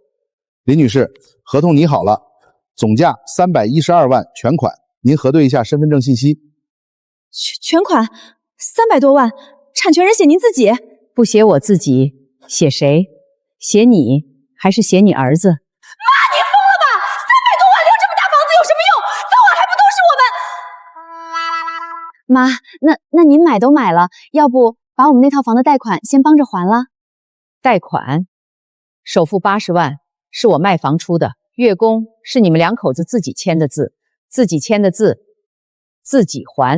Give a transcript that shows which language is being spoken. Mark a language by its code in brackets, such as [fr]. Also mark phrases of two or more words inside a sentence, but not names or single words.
[zh] 林女士，合同擬好了，總價312萬全款，您核對一下身份證信息。全款300多萬，產權人寫您自己？不寫我自己，寫誰？寫你，還是寫你兒子？媽，你瘋了吧？300多萬留這麼大房子有什麼用？早晚還不都是我們？媽，那您買都買了，要不把我們那套房的貸款先幫着還了？貸款？首付80萬是我賣房出的，月供是你們2口子自己簽的字，自己簽的字自己還。